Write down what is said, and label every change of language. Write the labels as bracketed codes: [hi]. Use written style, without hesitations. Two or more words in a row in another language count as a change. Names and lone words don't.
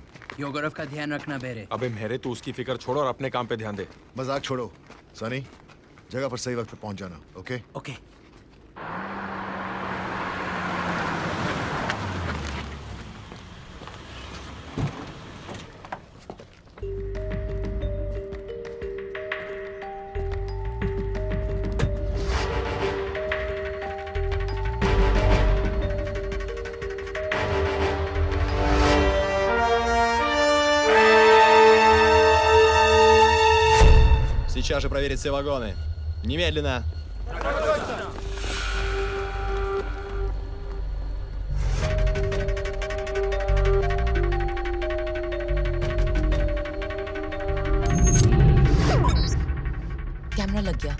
[hi] योगोरव का ध्यान रखना बेरे। अबे मेरे तो उसकी फिक्र छोड़ और अपने काम पे ध्यान दे। मजाक छोड़ो सनी, जगह पर सही वक्त पे पहुंच जाना। ओके ओके। [ru] Сейчас же проверить все вагоны. Немедленно. [hi] कैमरा लग गया।